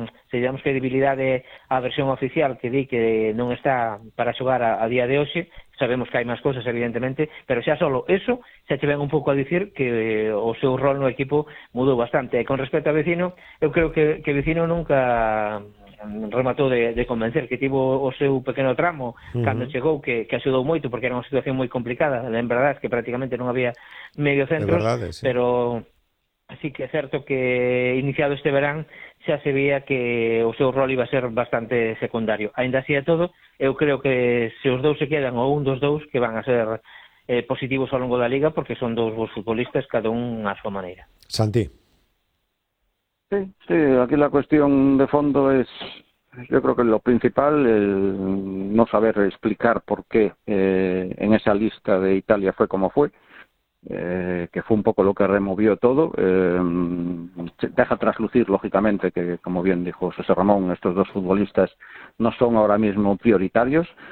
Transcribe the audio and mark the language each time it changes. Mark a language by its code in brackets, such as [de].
[gl] Se lle damos credibilidade á versión oficial que di que non está para xogar a día de hoxe, sabemos que hai máis cousas, evidentemente, pero xa solo eso, xa che ven un pouco a dicir que o seu rol no equipo mudou bastante. E con respecto a Vecino, eu creo que Vecino nunca rematou de convencer, que tivo o seu pequeno tramo cando chegou, que axudou moito, porque era unha situación moi complicada. En verdade, que prácticamente non había medio centro, sí. Pero así que é certo que iniciado este verán xa se vía que o seu rol iba a ser bastante secundario. Ainda así é todo, eu creo que se os dous se quedan, ou un dos dous, que van a ser positivos ao longo da liga, porque son dous bons futbolistas, cada un a súa maneira. Santi. [es] Sí, aquí la cuestión de fondo es, yo creo que lo principal, el no saber explicar por qué en esa lista de Italia fue como fue, que fue un poco lo que removió todo. Deja traslucir, lógicamente, que como bien dijo José Ramón, estos dos futbolistas no son ahora mismo prioritarios.